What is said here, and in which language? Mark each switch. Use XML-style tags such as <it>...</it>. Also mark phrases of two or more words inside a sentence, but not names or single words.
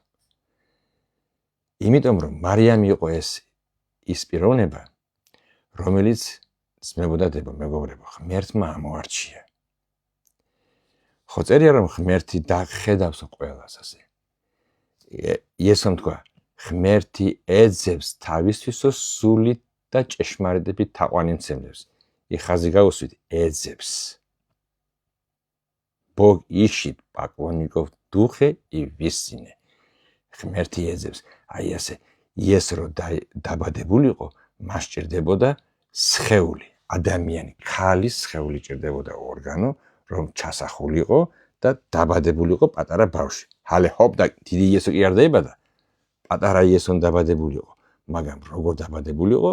<ka>იმიტომ რომ მარიამი იყო ის პიროვნება, რომელიც ძმებო და დებო, მეგობრებო, ღმერთმა ამოარჩია. ხო წერია რომ ღმერთი დახედავს ყველას ასე. იესომ თქვა, ღმერთი ეძებს თავისთვისო სულით და ჭეშმარიტებით თაყვანისმცემლებს. ხაზი გაუსვით, ეძებს.</ka> <ru>Бог ищет поклонников в духе и в истине.</ru> <ka>ღმერთი ეძებს. აი ასე, იეს რო დაბადებულიყო, მას ჭირდებოდა სხეული, ადამიანი, ქალის სხეული ჭირდებოდა ორგანო, რომ ჩასახულიყო და დაბადებულიყო პატარა ბავშვი. ჰალე ჰოპ და დიდი იესო კი არ დაიბადა. პატარა იესო დაბადებულიყო, მაგრამ როგორ დაბადებულიყო?</ka>